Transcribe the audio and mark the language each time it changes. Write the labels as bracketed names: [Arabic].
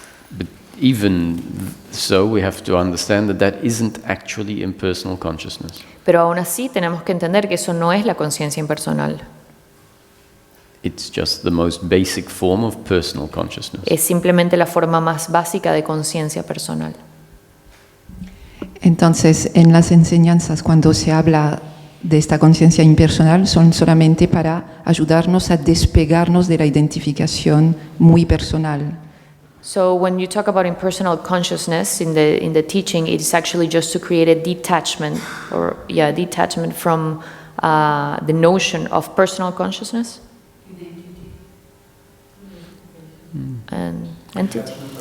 [English] But even so, we have to understand that isn't actually impersonal consciousness. [Spanish] Pero aún así tenemos que entender que eso no es la conciencia impersonal, [English] It's just the most basic form of personal consciousness. [Spanish] es simplemente la forma más básica de conciencia personal. Entonces, en las enseñanzas, cuando se habla de esta conciencia impersonal, son solamente para ayudarnos a despegarnos de la identificación muy personal. [English] So when you talk about impersonal consciousness in the teaching, it is actually just to create a detachment, detachment from the notion of personal consciousness and entity.